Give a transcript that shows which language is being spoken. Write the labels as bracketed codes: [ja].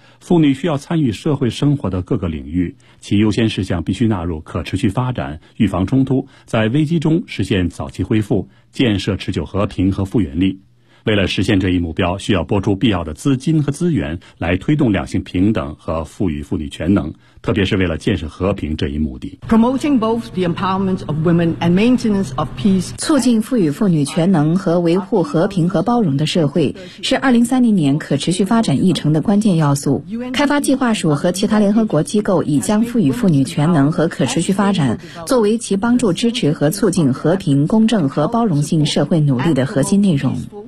[zh] 妇女需要参与社会生活的各个领域，其优先事项必须纳入可持续发展，预防冲突，在危机中实现早期恢复，建设持久和平和复原力。为了实现这一目标，需要拨出必要的资金和资源来推动两性平等和赋予妇女全能，特别是为了建设和平这一目的。 [en] Promoting both the empowerment of women and maintenance of peace， [zh] 促进赋予妇女全能和维护和平和包容的社会，是2030年可持续发展议程的关键要素。开发计划署和其他联合国机构已将赋予妇女全能和可持续发展作为其帮助支持和促进和平、公正和包容性社会努力的核心内容。